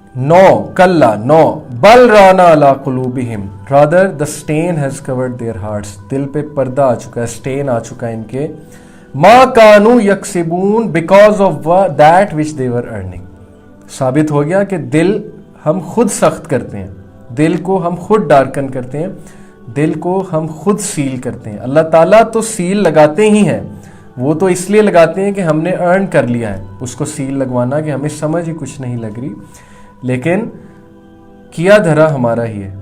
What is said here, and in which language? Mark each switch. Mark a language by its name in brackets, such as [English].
[English] No, کلا no, [Arabic] بل ران علی قلوبہم, [English] rather the stain has covered their hearts. [Urdu] دل پہ پردہ آ چکا ہے, stain آ چکا ہے ان کے. [Arabic] ما کانوا یکسبون, [English] because of that which they were earning. [Urdu] ثابت ہو گیا کہ دل ہم خود سخت کرتے ہیں, دل کو ہم خود ڈارکن کرتے ہیں, دل کو ہم خود سیل کرتے ہیں. اللہ تعالیٰ تو سیل لگاتے ہی ہیں, وہ تو اس لیے لگاتے ہیں کہ ہم نے ارن کر لیا ہے اس کو سیل لگوانا, کہ ہمیں سمجھ ہی کچھ نہیں لگ رہی, لیکن کیا دھرا ہمارا ہی ہے.